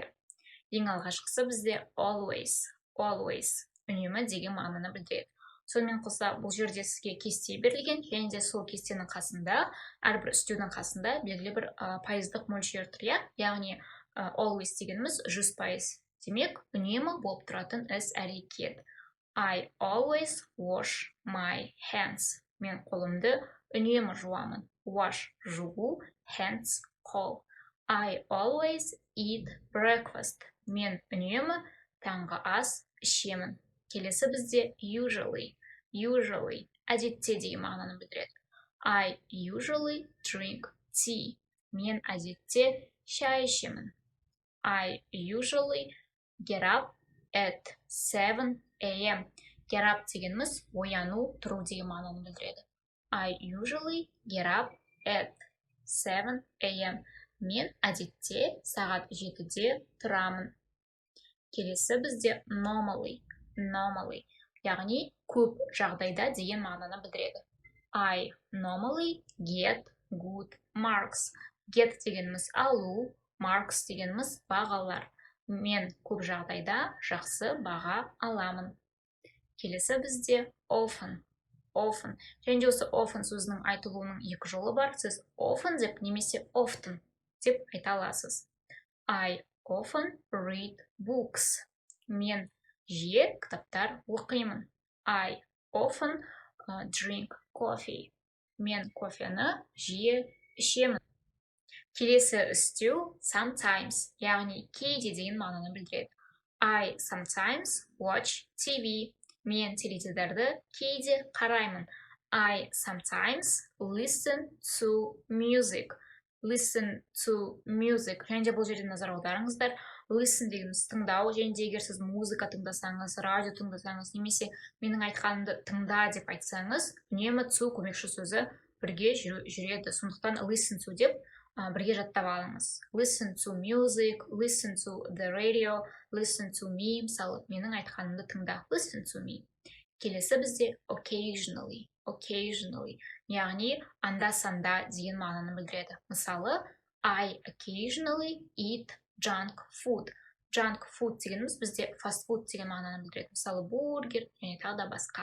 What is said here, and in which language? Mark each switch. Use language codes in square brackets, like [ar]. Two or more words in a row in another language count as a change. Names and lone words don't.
[kk] Ең алғашқысы бізде always үнемі деген мағынаны білдіреді. Сонымен қоса бұл жерде сізге кесте берілген, және де сол кестенің қасында, әрбір үстеудің қасында белгілі бір пайыздық мөлшер тұр, яғни always дегеніміз 100%. Демек, үнемі болып тұратын іс әрекет. [en] I always wash my hands. [kk] Мен қолымды үнемі жуамын. Wash жуу, [en] hands қол. I always eat breakfast. [kk] Мен үнемі таңғы ас ішемін. Келесі бізде usually әдетте деген мағынаны білдіреді. [en] I usually drink tea. [kk] Мен әдетте шай ішемін. [en] I usually get up at 7 a.m. Get up [kk] дегеніміз ояну, тұру деген мағынаны білдіреді. [en] I usually get up at 7 a.m. [kk] Мен әдетте сағат 7-де тұрамын. Келесі бізде normally, яғни көп жағдайда деген мағынаны білдіреді. [en] I normally get good marks. [kk] Get дегеніміз алу, marks дегеніміз бағалар. Мен көп жағдайда жақсы баға аламын. Келесі бізде often. Және осы often сөзінің айтылуының екі жолы бар. Сіз often деп немесе often деп айта аласыз. [en] I often read books. [kk] Мен жиі кітаптар оқимын. [en] I often drink coffee. [kk] Мен кофені жиі ішемін. Келесі үстеу sometimes, яғни кейде деген мағынаны білдіреді. [en] I sometimes watch TV. [kk] Мен теледидарды кейде қараймын. [en] I sometimes listen to music. [kk] Және де бұл жерде назар аударыңыздар. Listen дегеніміз тыңдау, және де егер сіз музыка тыңдасаңыз, радио тыңдасаңыз, немесе менің айтқанымды тыңда деп айтсаңыз, үнемі to көмекші сөзі бірге жүреді. Сондықтан [en] listen to [kk] деп бірге жаттап алыңыз. [en] Listen to music, listen to the radio, listen to me. [kk] Мысалы, менің айтқанымды тыңда. [en] Listen to me. [kk] Келесі бізде occasionally, яғни анда-санда деген мағынаны білдіреді. Мысалы, [en] I occasionally eat junk food. Junk food [kk] дегеніміз бізде [en] fast food [kk] деген мағынаны білдіреді. Мысалы, бургер және тағы да басқа.